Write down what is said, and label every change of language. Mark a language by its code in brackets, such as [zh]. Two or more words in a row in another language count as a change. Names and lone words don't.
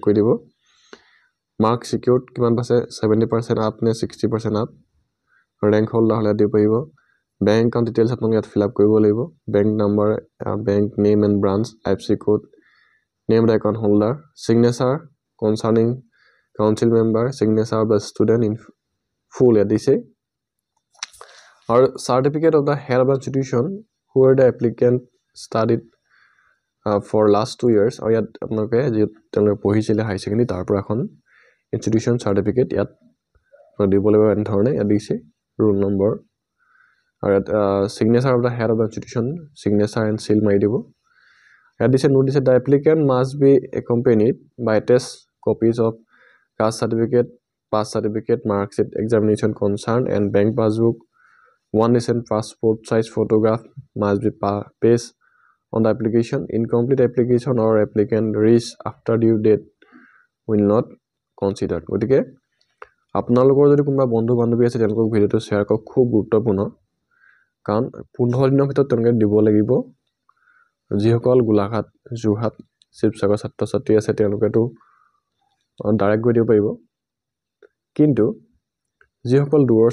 [as] কৰি দিব [en] mark secured [as] কিমান পাইছে [en] 70% up নে 60% up rank holder [as] হ'লে দিব পাৰিব [en] bank account details [as] আপোনালোকে ইয়াত [en] fill up [as] কৰিব লাগিব [en] bank number bank name and branch IFSC code name of the account holder signature concerning council member signature of the student in full [as] ইয়াত দিছে আৰু [en] certificate of the head of the institution where the applicant studied for last 2 years [as] আৰু ইয়াত আপোনালোকে তেওঁলোকে পঢ়িছিলে [en] higher secondary [as] তাৰ পৰা এখন [en] institution certificate [as] ইয়াত দিব লাগিব এনেধৰণে ইয়াত দিছে [en] roll number আৰু signature of the head of the institution signature and seal [as] মাৰি দিব ইয়াত দিছে নোট দিছে [en] the applicant must be accompanied by test copies of caste certificate pass certificate marksheet examination concern and bank passbook one recent passport size photograph must be pasted on the application incomplete application or applicant reached after due date will not considered [as] গতিকে আপোনালোকৰ যদি কোনোবা বন্ধু বান্ধৱী আছে তেওঁলোকক ভিডিওটো শেয়াৰ কৰক খুব গুৰুত্বপূৰ্ণ কাৰণ 15 দিনৰ ভিতৰত তেওঁলোকে দিব লাগিব যিসকল গোলাঘাট যোৰহাট শিৱসাগৰ ছাত্ৰ ছাত্ৰী আছে তেওঁলোকেতো ডাইৰেক্ট গৈ দিব পাৰিব কিন্তু যিসকল দূৰৰ